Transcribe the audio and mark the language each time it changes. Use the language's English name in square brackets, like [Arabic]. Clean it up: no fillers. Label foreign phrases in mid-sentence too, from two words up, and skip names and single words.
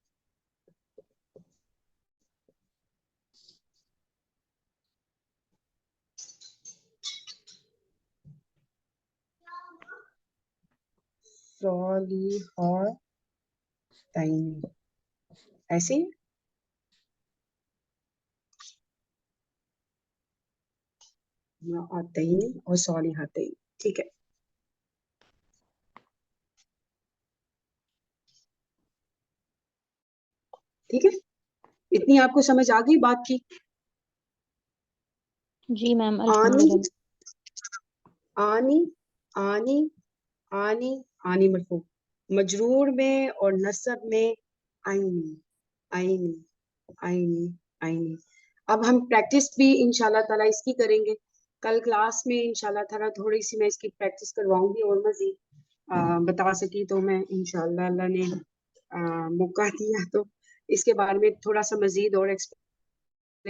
[Hindi] सालिहतैनी, ऐसे ही इमरातैनी और सालिहतैनी। ठीक है, ठीक है, इतनी आपको समझ आ गई बात की? जी मैम, आनी अल्हम्दुलिल्लाह। [Arabic] انِ انِ انِ، انِ مرفوع, [Hindi] मजरूर में और नसब में [Arabic] ينِ ينِ ينِ ينِ. [Hindi] अब हम प्रैक्टिस भी [Arabic] إن شاء الله تعالى [Hindi] इसकी करेंगे कल क्लास में, [Arabic] إن شاء الله تعالى [Hindi] थोड़ी सी मैं इसकी प्रैक्टिस करवाऊंगी, और मजीद बता सकी तो मैं इंशाल्लाह, अल्लाह ने मौका दिया तो इसके बारे में थोड़ा सा मजीद और एक्सप्लेन करेंगे।